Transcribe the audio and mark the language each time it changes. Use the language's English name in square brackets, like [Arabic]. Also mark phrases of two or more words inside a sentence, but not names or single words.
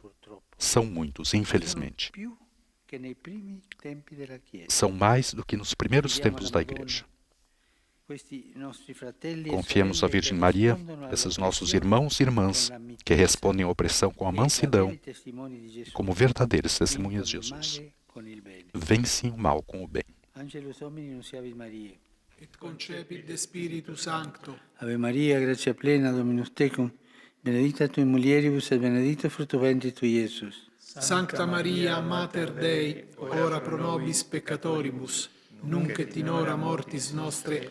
[Portuguese] São muitos, infelizmente. São mais do que nos primeiros tempos da Igreja. Confiemos à Virgem Maria, esses nossos irmãos e irmãs que respondem à opressão com a mansidão, como verdadeiras testemunhas de Jesus. Vencem o mal com o bem. [Latin] Et concepit de Spiritu Sancto. Ave Maria, gratia plena, Dominus tecum, benedicta tui mulieribus et benedictus fructus ventris tui, Iesus. Sancta Maria, Mater Dei, ora pro nobis peccatoribus, nunc et in hora mortis nostre.